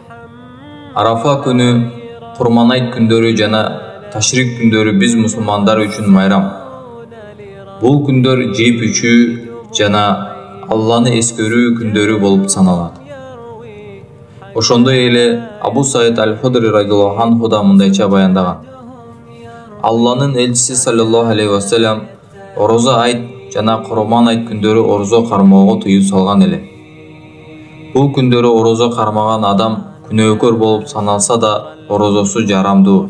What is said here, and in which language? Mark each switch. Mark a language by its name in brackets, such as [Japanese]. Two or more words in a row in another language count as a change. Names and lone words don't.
[Kyrgyz] Арафа күнү, Курман айт күндөрү жана Ташрик күндөрү биз мусулмандар үчүн майрам. Бул күндөр жеп ичүү жана Алланы эскерүү күндөрү болуп саналат. Ошондой эле Абу Саид аль-Худри [Arabic] رضي الله عنه [Kyrgyz] да мындайча баяндаган: Алланын элчиси [Arabic] صلى الله عليه وسلم [Kyrgyz] орозо айт жана Курман айт күндөрү орозо кармоого тыюу салган эле. Бул күндөрү орозо кармаган адам күнөөкөр болуп саналса да орозосу жарамдуу.